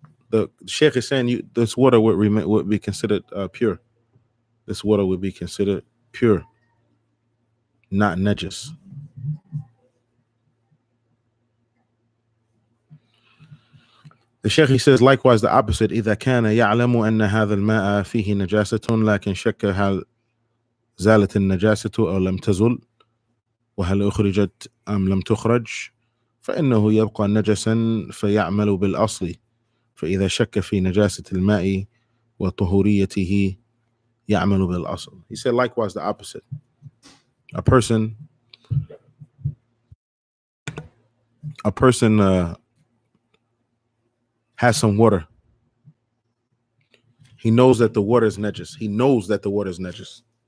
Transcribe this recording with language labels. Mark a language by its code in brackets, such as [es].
[en] The Sheikh is saying this water would be considered pure. This water would be considered pure, not najis. The Sheikh, he says, likewise the opposite. [ar] إذا كان يعلم أن هذا الماء فيه نجاسة لكن شك هل زالت النجاسة أو لم تزل وهل أخرجت أم لم تخرج فإنه يبقى نجسا فيعمل بالأصل فإذا شك في نجاسة الماء وطهوريته يعمل بالأصل. [en] He said likewise the opposite. A person has some water. He knows that the water is najis. He knows that the water is najis.